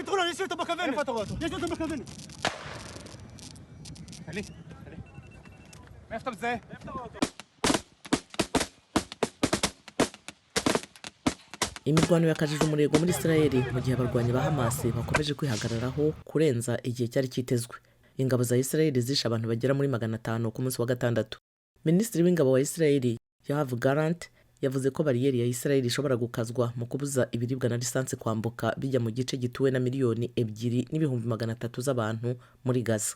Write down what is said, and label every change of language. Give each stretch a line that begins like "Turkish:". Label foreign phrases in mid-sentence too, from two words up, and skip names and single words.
Arabic: يشوتوا بكافيني يشوتوا بكافيني خليه ما يفتح ازاي
Kinyarwanda: imirwano yakajije umurego muri Israel mu gihe abarwanyi ba Hamas bakomeje kwihagararaho kurenza igihe cyari kitezwe. Ingabo za Israel zishe abantu bagera muri 500 ku munsi wa gatandatu. Minisitiri w'ingabo wa Israel Yoav Gallant yavuze ko bariyeri ya Israel ishobora gukazwa mu kubuza ibiribwa na lisansi kwambuka bijya mu gice gituwe na miliyoni 2.300 z'abantu muri Gaza.